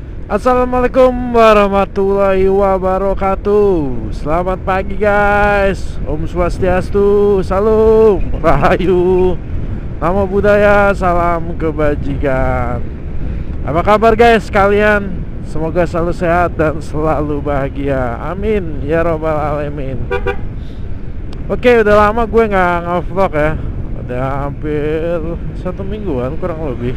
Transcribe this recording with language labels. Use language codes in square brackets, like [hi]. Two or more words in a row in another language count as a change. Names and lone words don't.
[ar] السلام عليكم ورحمة الله وبركاته. [id] Selamat pagi guys. [sa] Om Swastiastu, [id] salam rahayu, [pi] namo buddhaya, [id] salam kebajikan. Apa kabar guys kalian? Semoga selalu sehat dan selalu bahagia, [ar] آمين يا رب العالمين. [id] Oke, udah lama gue nggak nge-vlog ya. Udah hampir 1 mingguan kurang lebih.